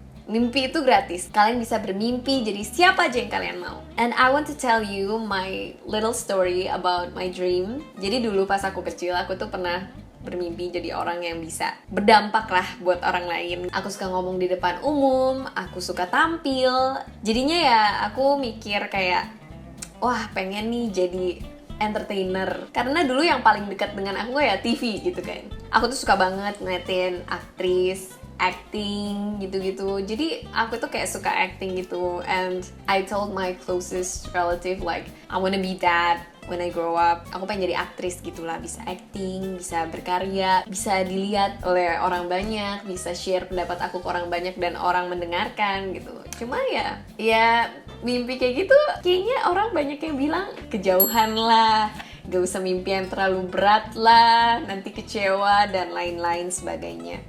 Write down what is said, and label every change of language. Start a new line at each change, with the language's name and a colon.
Indonesian: Mimpi itu gratis, kalian bisa bermimpi jadi siapa aja yang kalian mau.
English: And I want to tell you my little story about my dream.
Indonesian: Jadi dulu pas aku kecil, aku tuh pernah bermimpi jadi orang yang bisa berdampak lah buat orang lain. Aku suka ngomong di depan umum, aku suka tampil. Jadinya ya aku mikir kayak, wah pengen nih jadi entertainer. Karena dulu yang paling dekat dengan aku ya TV gitu kan. Aku tuh suka banget ngeliatin aktris, acting gitu-gitu. Jadi aku tuh kayak suka acting gitu.
English: And I told my closest relative like, I wanna be that when I grow up.
Indonesian: Aku pengen jadi aktris gitulah, bisa acting, bisa berkarya, bisa dilihat oleh orang banyak, bisa share pendapat aku ke orang banyak dan orang mendengarkan gitu. Cuma ya mimpi kayak gitu kayaknya orang banyak yang bilang kejauhan lah, gak usah mimpi yang terlalu berat lah, nanti kecewa dan lain-lain sebagainya.